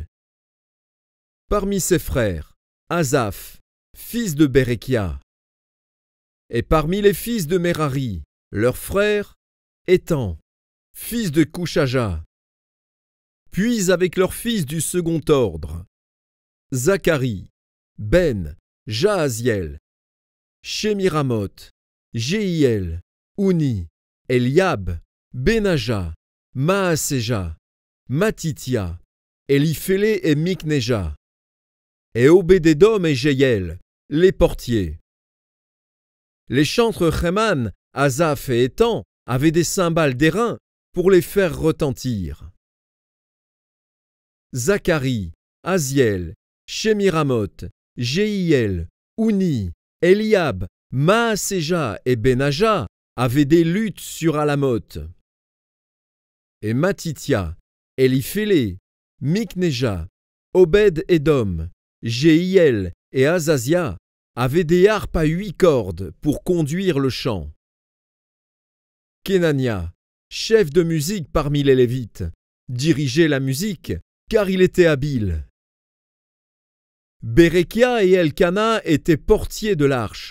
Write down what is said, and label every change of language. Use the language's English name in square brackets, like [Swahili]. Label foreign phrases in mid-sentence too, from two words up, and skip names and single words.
[French] Parmi ses frères, Asaph, fils de Bérékia. Et parmi les fils de Merari, leurs frères, Étan, fils de Couchaja. Puis avec leurs fils du second ordre, Zacharie, Ben, Jahaziel, Shemiramoth, Jéhiel, Ouni, Eliab, Benaja, Maaséja, Matithia, Eliphélé et Mikneja, et Obédédom et Jéhiel, les portiers. Les chantres Héman, Asaph et Étan avaient des cymbales d'airain pour les faire retentir. Zacharie, Aziel, Shemiramoth, Jéhiel, Ouni, Eliab, Maaséja et Benaja avaient des luths sur Alamoth. Et Matithia, Eliphélé, Mikneja, Obed-Édom, Jéhiel et Azazia avaient des harpes à 8 cordes pour conduire le chant. Kenania, chef de musique parmi les Lévites, dirigeait la musique, car il était habile. Bérékia et Elkana étaient portiers de l'arche.